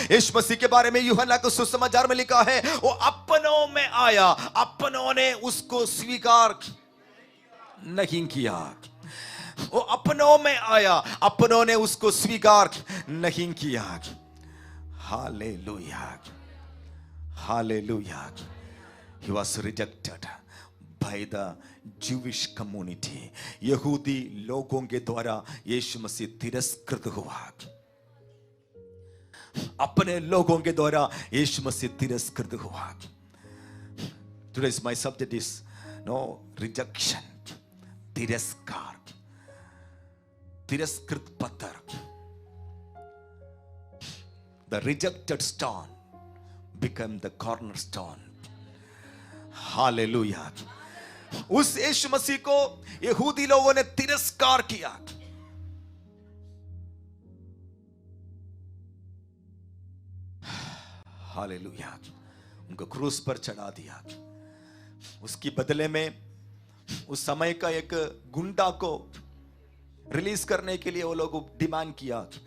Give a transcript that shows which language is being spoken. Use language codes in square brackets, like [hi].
[hi] यीशु मसीह के बारे में यूहन्ना के सुसमाचार में लिखा है, वो अपनों में आया, अपनों ने उसको स्वीकार नहीं किया। वो अपनों में आया, अपनों ने उसको स्वीकार नहीं किया। Hallelujah, hallelujah. [en] He was rejected by the Jewish community. [hi] यहूदी लोगों के द्वारा यीशु मसीह तिरस्कृत हुआ। अपने लोगों के द्वारा यीशु मसीह तिरस्कृत हुआ। [en] Today's my subject is rejection, [hi] तिरस्कार, तिरस्कृत पत्थर। [en] The rejected stone became the cornerstone. [hi] Hallelujah. उस यीशु मसीह को यहूदी लोगों ने तिरस्कार किया। हालेलुया। उनको क्रूस पर चढ़ा दिया। उसकी बदले में उस समय का एक गुंडा को रिलीज करने के लिए वो लोगों डिमांड किया।